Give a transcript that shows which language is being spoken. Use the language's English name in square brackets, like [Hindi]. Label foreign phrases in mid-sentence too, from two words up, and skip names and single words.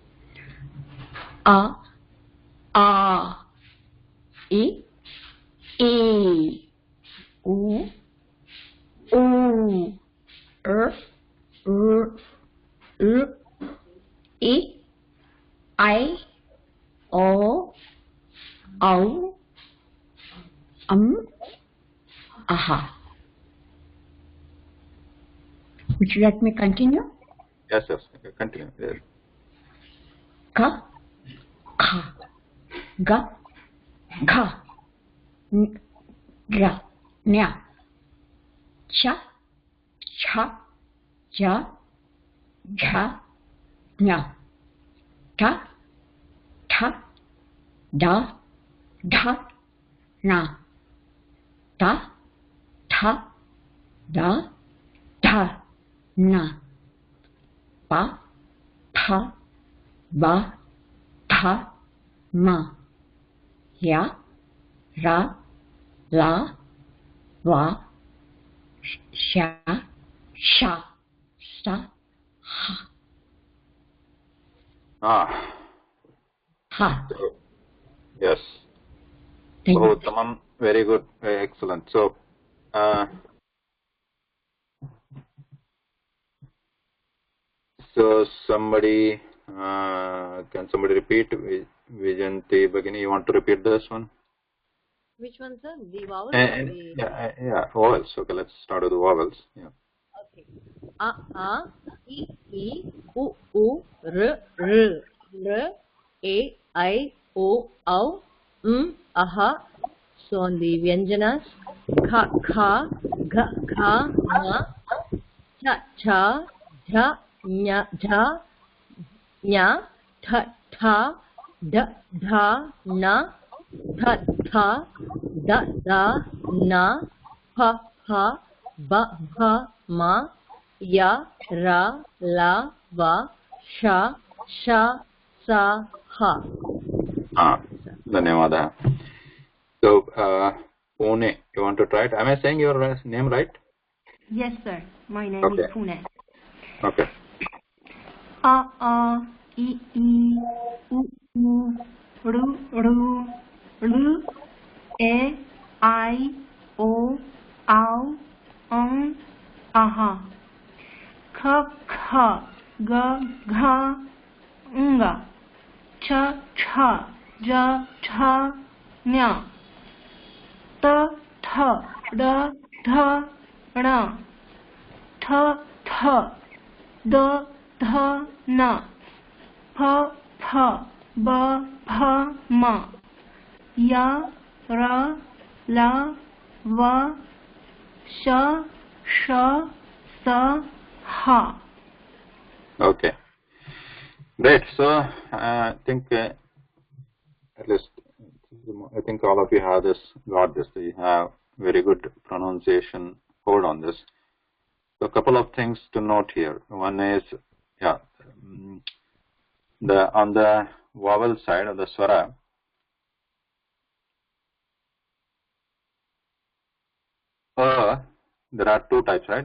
[Sanskrit] A, I, U, I, O, Aha. [English] Would you like me to continue? Yes, continue. Yes. [Sanskrit] Ka, ka, ga, ka, ga, nya, cha, cha, ja, ja, nya, ta, ta, da, da, na, ta, ta, da, da, na, pa, pa, ba, ta, ma, ya, ra, la, wa, sha, sha, sa, ha. Ha. [English] Yes. Thank you. Tamam, very good, very excellent. So, somebody, can somebody repeat? Vijanti Bhagini, you want to repeat this one? Which one, sir? The vowels? Yeah, vowels. Okay, let's start with the vowels. Yeah. [Sanskrit] Okay. A, I, U, R, A, I, O, Aha. [English] So on the Vyanjanas, [Sanskrit] Ka, Ga, Na, Cha, Dha, Nya, Tha, Dha, Na, Tha, Da, Na, Pa, Ba, Ma, Ya, Ra, La, Va, Sha, Sa, Ha. Dhanyawada. [English] So, Pune, you want to try it? Am I saying your name right? Yes, sir. My name is Pune. Okay. [Sanskrit] A, I, U, R, A, I, O, Aha. K, ga, gha, nga, cha, cha, ja, cha, nya, ta, tha, da, dha, na, tha, tha, da, dha, na, pa, pha, ba, bha, ma, ya, ra, la, va, sha, sha, sa, ha. [English] Okay, great. So I think at least I think all of you have got this. You have very good pronunciation hold on this. So a couple of things to note here. One is, yeah, on the vowel side of the swara, there are two types, right?